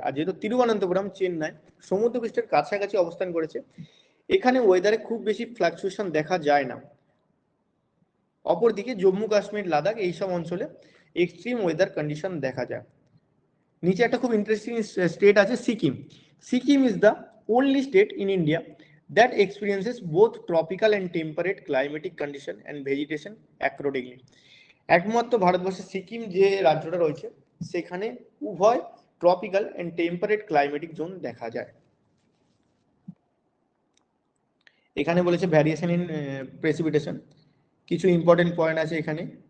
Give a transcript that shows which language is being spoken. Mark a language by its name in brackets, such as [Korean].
[Bangla] আর যেহেতু তিরুবনন্তপুরম, চেন্নাই সমুদ্রপৃষ্ঠের কাছাকাছি অবস্থান করেছে, এখানে ওয়েদারে খুব বেশি ফ্লাকচুয়েশন দেখা যায় না। অপরদিকে জম্মু কাশ্মীর, লাদাখ এইসব অঞ্চলে এক্সট্রিম ওয়েদার কন্ডিশন দেখা যায়। নিচে একটা খুব ইন্টারেস্টিং স্টেট আছে Sikkim. [English] Sikkim is the only state in India that experiences both tropical and temperate climatic condition and vegetation accordingly. [Bangla] একমাত্র ভারতবর্ষে সিকিম যে রাজ্যটা রয়েছে, সেখানে উভয় tropical and temperate climatic zone দেখা যায়। এখানে বলেছে ভ্যারিয়েশন ইন প্রেসিপিটেশন, কিছু ইম্পর্টেন্ট পয়েন্ট আছে এখানে।